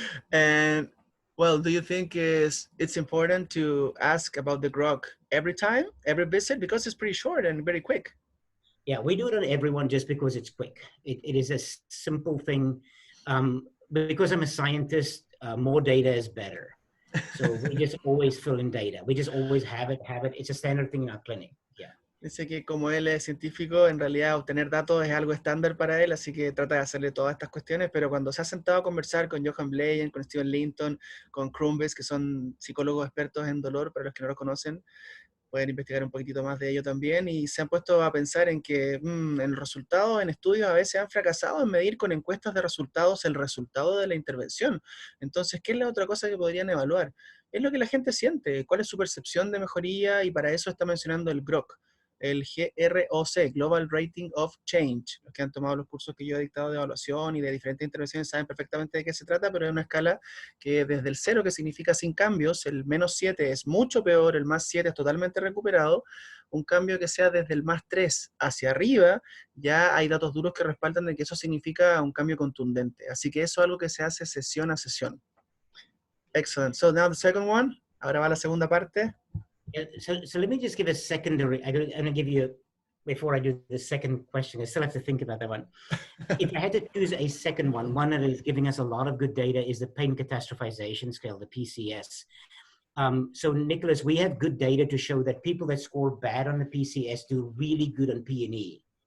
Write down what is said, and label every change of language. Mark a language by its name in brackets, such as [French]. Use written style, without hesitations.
[English] And well, do you think it's important to ask about the GROC every time, every visit, because it's pretty short and very quick? Yeah, we do it on everyone just because it's quick. It is a simple thing. Because I'm a scientist, more data is better. So we just always fill in data. We just always have it. It's a standard thing in our clinic. Yeah. [Spanish] Dice que como él es científico, en realidad obtener datos es algo estándar para él, así que trata de hacerle todas estas cuestiones, pero cuando se ha sentado a conversar con Johan Vleyen, con Steven Linton, con Krombes, que son psicólogos expertos en dolor, para los que no lo conocen, pueden investigar un poquitito más de ello también, y se han puesto a pensar en que en resultados, en estudios, a veces han fracasado en medir con encuestas de resultados el resultado de la intervención. Entonces, ¿qué es la otra cosa que podrían evaluar? Es lo que la gente siente, cuál es su percepción de mejoría, y para eso está mencionando el GROC, el GROC, Global Rating of Change. Los que han tomado los cursos que yo he dictado de evaluación y de diferentes intervenciones saben perfectamente de qué se trata, pero es una escala que desde el 0, que significa sin cambios, el -7 es mucho peor, el +7 es totalmente recuperado, un cambio que sea desde el +3 hacia arriba, ya hay datos duros que respaldan de que eso significa un cambio contundente. Así que eso es algo que se hace sesión a sesión. [English] Excellent. So now the second one. [Spanish] Ahora va la segunda parte. [English] Yeah, so let me just give a secondary. I'm going to give you, before I do the second question, I still have to think about that one. If I had to choose a second one that is giving us a lot of good data is the pain catastrophization scale, the PCS. So Nicolás, we have good data to show that people that score bad on the PCS do really good on P&E.